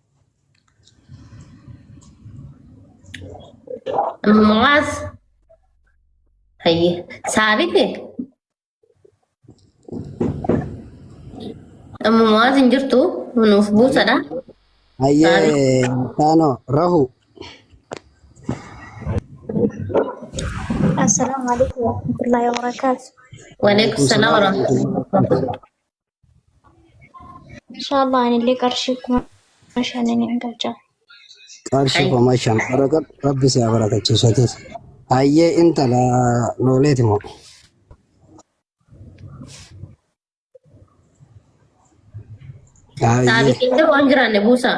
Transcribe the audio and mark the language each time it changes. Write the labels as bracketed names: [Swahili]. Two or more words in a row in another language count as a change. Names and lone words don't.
[Oromo] Muaz. Hayyee saabite. Muaz hin jirtu nuuf buusadha. Ayyee Tano Rahu. [Arabic] السلام عليكم ورحمة الله وبركاته. وعليكم السلام ورحمة الله وبركاته. [Oromo] Inshallah ani illee qarshii kuma 5 ni hangalcha. Qarshii kuma 5 barakat rabbi si barakachiisatis. Ayyee intala nooleeti moo. Sabi kita waan jiraanne buusa.